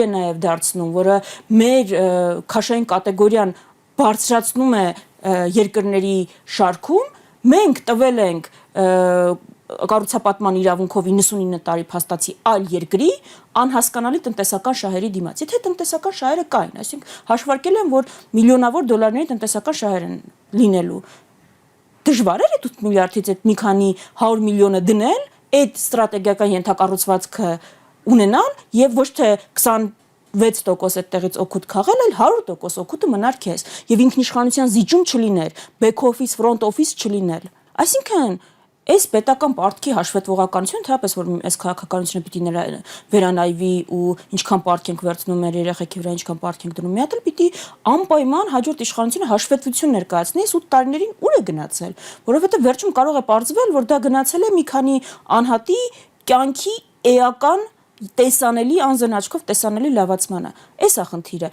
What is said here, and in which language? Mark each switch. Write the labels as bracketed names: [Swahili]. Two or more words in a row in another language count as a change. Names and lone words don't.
[Armenian] նաև դարձնում, որը մեր քաշային կատեգորիան բարձրացնում է երկրների շարքում, մենք տվել ենք կառուցապատման իրավունքով 99 տարի փաստացի այլ երկրի անհասկանալի տնտեսական շահերի դիմաց։ Եթե տնտեսական շահերը կային, այսինքն հաշվարկել են, որ միլիոնավոր դոլարների տնտեսական շահեր են լինելու։ Դժվար էր այդ 8 միլիարդից այդ մի քանի 100 միլիոնը դնել, այդ ստրատեգիական ենթակառուցվածքը ունենալ եւ ոչ թե 26% այդտեղից օգուտ քաղել, այլ 100% օգուտը մնար քեզ եւ ինքնիշխանության զիջում չլիներ, [English] back office, front office [Armenian] չլիներ։ Այսինքն այս պետական պարտքի հաշվետվողականություն, թեպետ որ այս քաղաքականությունը պիտի վերանայվի ու ինչքան պարտք ենք վերցնում մեր երեխեքի վրա, ինչքան պարտք ենք դնում, մի հատ էլ պիտի անպայման հաջորդ իշխանությունը հաշվետվություն ներկայացնի, այս 8 տարիներին ուր է գնացել, որովհետև վերջում կարող է պարզվել, որ դա գնացել է մի քանի անհատի կյանքի էական տեսանելի անձն աչքով տեսանելի լավացմանը։ Էս է խնդիրը։